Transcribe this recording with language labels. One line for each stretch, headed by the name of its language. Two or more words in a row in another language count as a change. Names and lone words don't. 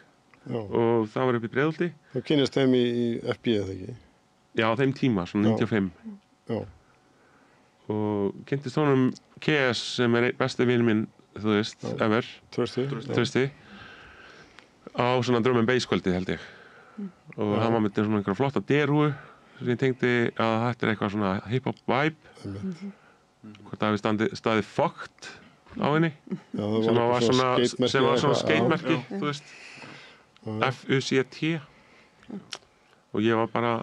Icelandic: Og það var upp í Breiðholti. Þú kynnist þeim í FB eða ekki? Já, á þeim tíma, svona 95. Já. Og kynntist honum KS sem er besti vinur minn, þú veist, ever. Trösti. Á svona
English: drum and bass
Icelandic: kvöldi, held ég. Og hann var með svona einhverja flotta derúu sem ég tengdi að þetta er eitthvað svona
English: hip-hop vibe.
Icelandic: Hvort það hefði staðið Fucked á henni. Sem var svona skatemerki, þú veist. F-U-C-T og ég var bara